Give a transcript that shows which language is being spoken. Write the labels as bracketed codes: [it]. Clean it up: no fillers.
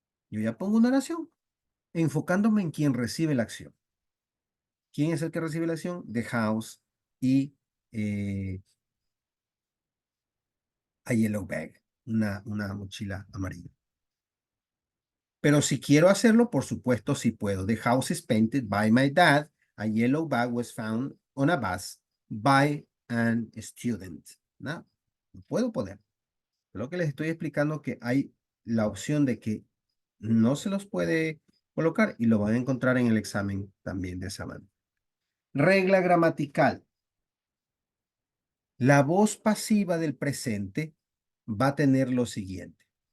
[es] Yo ya pongo una oración enfocándome en quien recibe la acción. ¿Quién es el que recibe la acción? [en] The house [es] y eh, [en] a yellow bag, [es] una mochila amarilla. Pero si quiero hacerlo, por supuesto, sí puedo. [en] The house is painted by my dad. A yellow bag was found on a bus by an student. [es] ¿No? Lo puedo poner. Lo que les estoy explicando que hay la opción de que no se los puede colocar y lo van a encontrar en el examen también de esa manera. Regla gramatical. La voz pasiva del presente va a tener lo siguiente.